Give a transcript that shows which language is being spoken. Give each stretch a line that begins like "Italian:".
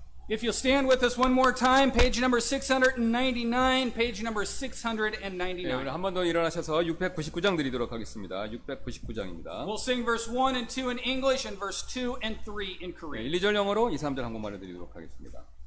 English: If you'll stand with us one more time, page number 699, page number 699.
Korean: 네, 오늘 한 번 더 일어나셔서 699장 드리도록 하겠습니다. 699장입니다.
English: We'll sing verse 1 and 2 in English and verse 2 and 3 in
Korean: 네,
English: Korean.
Korean: 1, 2절 영어로 2, 3절 한국말로 드리도록 하겠습니다.